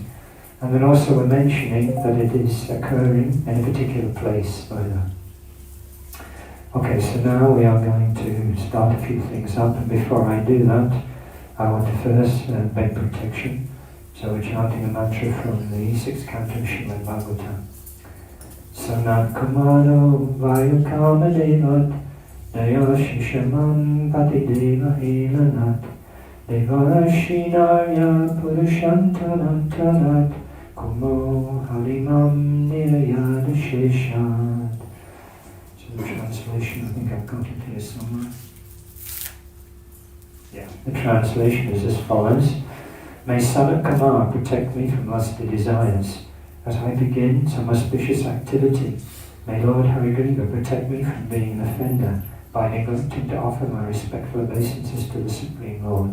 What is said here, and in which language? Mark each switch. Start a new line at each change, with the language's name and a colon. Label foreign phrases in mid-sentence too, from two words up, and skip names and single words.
English: And then also we're mentioning that it is occurring in a particular place either. Okay, so now we are going to start a few things up, and before I do that, I want to first beg protection. So we're chanting a mantra from the 6th canto of Srimad Bhagavatam.
Sanskrit: Sanat Kumaro Vayukama Devat Daya Shishamam Pati Deva Helanat Devarashinarya Purushantarantarat Kumo Harimam Nirayana Sheshat.
English: So the translation, I think I've got it here somewhere. Yeah. The translation is as follows. May Sanat Kumar protect me from lusty desires. As I begin some auspicious activity, may Lord Harigriva protect me from being an offender by neglecting to offer my respectful obeisances to the Supreme Lord.